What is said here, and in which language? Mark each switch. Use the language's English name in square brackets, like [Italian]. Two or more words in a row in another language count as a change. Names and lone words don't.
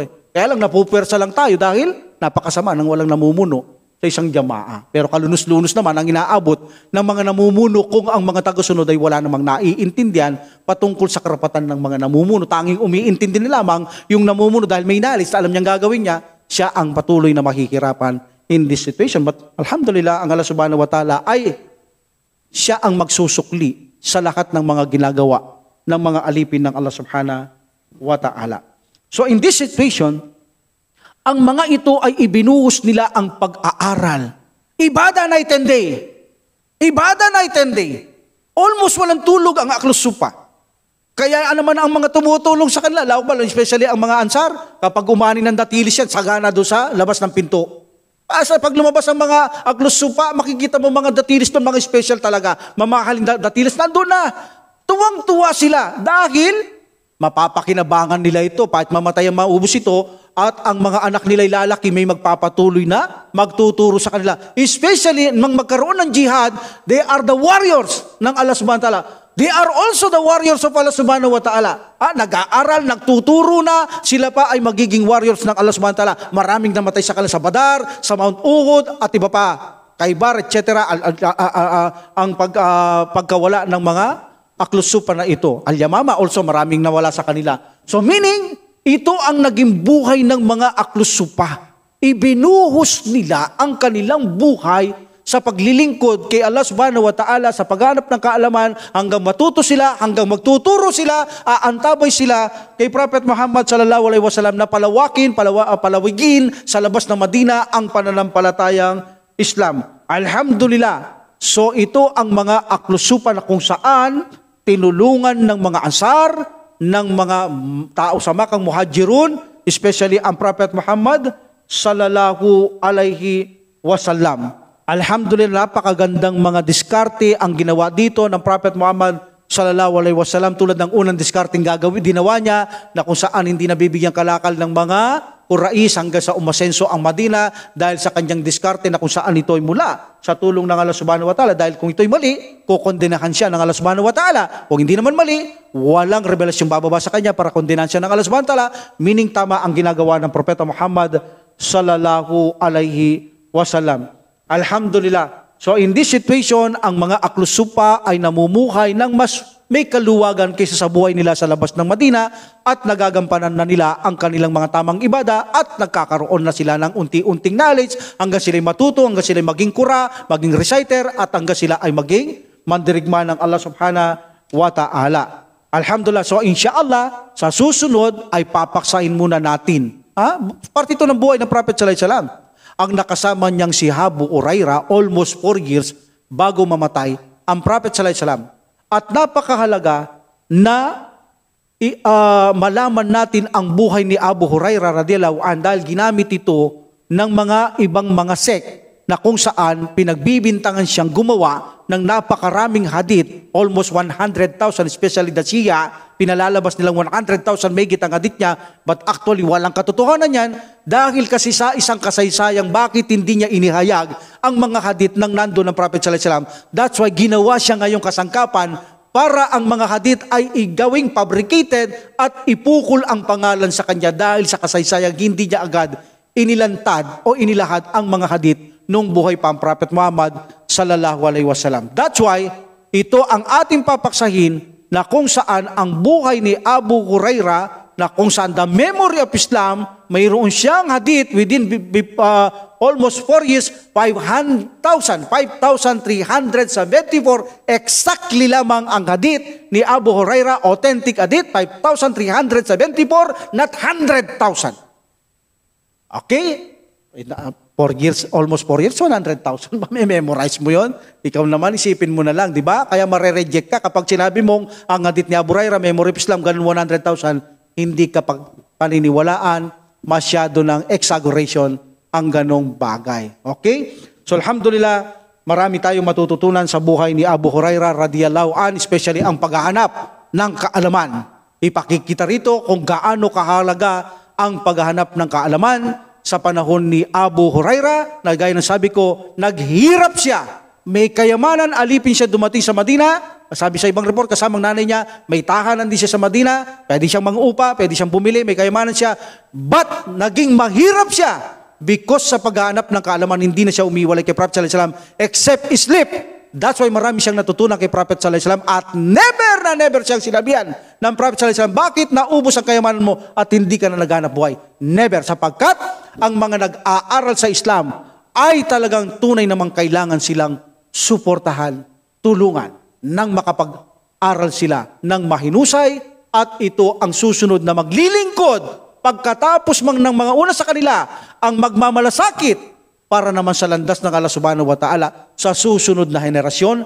[Filipino] Kaya lang napupwersa lang tayo dahil napakasama ng walang namumuno sa isang jamaa. Pero kalunos-lunos naman ang inaabot ng mga namumuno kung ang mga tagasunod ay wala namang naiintindihan patungkol sa karapatan ng mga namumuno. Tanging umiintindi nila lamang yung namumuno dahil may knowledge, alam niyang gagawin niya, siya ang patuloy na mahihirapan [English] in this situation. [Filipino] But alhamdulillah, ang [Arabic] الله سبحانه وتعالى [Filipino] ay siya ang magsusukli sa lahat ng mga ginagawa ng mga alipin ng [Arabic] الله سبحانه وتعالى. [English] So in this situation, [Filipino] ang mga ito ay ibinuhos nila ang pag-aaral. [English] Ibada night and day. Ibada night and day. [Filipino] Almost walang tulog ang Aklos Supa. Kaya naman ang mga tumutulong sa kanila, especially ang mga Ansar, kapag umani ng datilis yan, sagana doon sa labas ng pinto. Pag lumabas ang mga Aklos Supa, makikita mo mga datilis doon, mga special talaga. Mamahaling datilis, nandun na. Tuwang-tuwa sila dahil mapapakinabangan nila ito, kahit mamatay ang maubos ito, at ang mga anak nila'y lalaki may magpapatuloy na magtuturo sa kanila. Especially nang magkaroon ng jihad, [English] they are the warriors [Filipino] ng [Arabic] الله سبحانه وتعالى. [English] They are also the warriors of [Arabic] الله سبحانه وتعالى. [Filipino] Nag-aaral, nagtuturo na, sila pa ay magiging warriors ng [Arabic] الله سبحانه وتعالى. [Filipino] Maraming namatay sa kanila sa Badar, sa Mount Uhud, at iba pa, Khaybar, etc. Ang pagkawala ng mga aklusupa na ito. Al-Yamama also maraming nawala sa kanila. [English] So meaning, [Filipino] ito ang naging buhay ng mga aklusupa. Ibinuhos nila ang kanilang buhay sa paglilingkod kay [Arabic] الله سبحانه وتعالى, [Filipino] sa paghanap ng kaalaman, hanggang matuto sila, hanggang magtuturo sila, aantabay sila kay Prophet Muhammad [Arabic] صلى الله عليه وسلم [Filipino] na palawigin sa labas ng Madina ang pananampalatayang Islam. Alhamdulillah. So ito ang mga aklusupa na kung saan tinulungan ng mga Ansar, ng mga tao sa Makang Muhajirun, especially ang Prophet Muhammad [Arabic] صلى الله عليه وسلم. [Filipino] Alhamdulillah, napakagandang mga diskarte ang ginawa dito ng Prophet Muhammad [Arabic] صلى الله عليه وسلم, [Filipino] tulad ng unang diskarting ginawa niya na kung saan hindi nabibigyan kalakal ng mga Quraysh hanggang sa umasenso ang Madina dahil sa kanyang diskarte na kung saan ito ay mula sa tulong ng [Arabic] الله سبحانه وتعالى. [Filipino] Dahil kung ito ay mali, kukondenahan siya ng [Arabic] الله سبحانه وتعالى. [Filipino] Kung hindi naman mali, walang revelasyong bababa sa kanya para kondenahan siya ng [Arabic] الله سبحانه وتعالى. [Filipino] Meaning tama ang ginagawa ng Propeta Muhammad [Arabic] صلى الله عليه وسلم. [Filipino] Alhamdulillah. [English] So in this situation, [Filipino] ang mga aklusupa ay namumuhay ng mas may kaluwagan kaysa sa buhay nila sa labas ng Madina at nagagampanan na nila ang kanilang mga tamang ibada at nagkakaroon na sila ng unti-unting knowledge hanggang sila'y matuto, hanggang sila'y maging kura, maging reciter at hanggang sila ay maging mandirigma ng [Arabic] الله سبحانه وتعالى. [Filipino] Alhamdulillah. So insyaAllah, sa susunod ay papaksain muna natin. Parte ito ng buhay ng Prophet [Arabic] صلى الله عليه وسلم. [Filipino] Ang nakasama niyang si Abu Hurairah [English] almost 4 years [Filipino] bago mamatay ang Prophet [Arabic] صلى الله عليه وسلم. [Filipino] At napakahalaga na malaman natin ang buhay ni Abu Hurairah [Arabic] رضي الله عنه [Filipino] dahil ginamit ito ng mga ibang mga sect na kung saan pinagbibintangan siyang gumawa ng napakaraming hadith, almost 100,000, [English] especially the Shia, [Filipino] pinalalabas nilang 100,000 megit ang hadith niya, [English] but actually [Filipino] walang katotohanan yan dahil kasi sa isang kasaysayang bakit hindi niya inihayag ang mga hadith ng nando ng Prophet [Arabic] صلى الله عليه وسلم. [English] That's why [Filipino] ginawa siya ngayong kasangkapan para ang mga hadith ay igawing fabricated at ipukol ang pangalan sa kanya dahil sa kasaysayang hindi niya agad inilantad o inilahad ang mga hadith nung buhay pa ang Prophet Muhammad [Arabic] صلى الله عليه وسلم. [English] That's why [Filipino] ito ang ating papaksahin na kung saan ang buhay ni Abu Hurairah na kung saan [English] the memory of Islam, [Filipino] mayroon siyang hadith [English] within almost 4 years, [Filipino] 5,374 exactly lamang ang hadith ni Abu Hurairah, [English] authentic hadith, 5,374, not 100,000. Okay? 4 years, almost 4 years, 100,000. [Filipino] Memorize mo yon. Ikaw naman, isipin mo na lang, di ba? Kaya marereject ka kapag sinabi mong ang hadith ni Abu Hurairah, [English] memory of Islam, [Filipino] ganun 100,000, hindi ka paniniwalaan, masyado ng exaggeration ang ganong bagay. Okay? So alhamdulillah, marami tayong matututunan sa buhay ni Abu Hurairah [Arabic] رضي الله عنه, [Filipino] especially ang paghahanap ng kaalaman. Ipakikita rito kung gaano kahalaga ang paghahanap ng kaalaman sa panahon ni Abu Hurairah, na gaya ng sabi ko, naghirap siya. May kayamanan, alipin siya dumating sa Madina. Sabi sa ibang report, kasamang nanay niya, may tahanan din siya sa Madina, pwede siyang mangupa, pwede siyang bumili, may kayamanan siya. But, naging mahirap siya because sa paghahanap ng kaalaman, hindi na siya umiwalay kay Prophet [Arabic] صلى الله عليه وسلم [English] except sleep. That's why [Filipino] marami siyang natutunan kay Prophet [Arabic] صلى الله عليه وسلم [Filipino] at never siyang sinabihan ng Prophet [Arabic] صلى الله عليه وسلم, [Filipino] bakit naubos ang kayamanan mo at hindi ka na naghanap buhay? Never, sapagkat ang mga nag-aaral sa Islam ay talagang tunay namang kailangan silang suportahan, tulungan, nang makapag-aral sila ng mahinusay at ito ang susunod na maglilingkod pagkatapos ng mga una sa kanila ang magmamalasakit para naman sa landas ng [Arabic] الله سبحانه وتعالى [Filipino] sa susunod na henerasyon.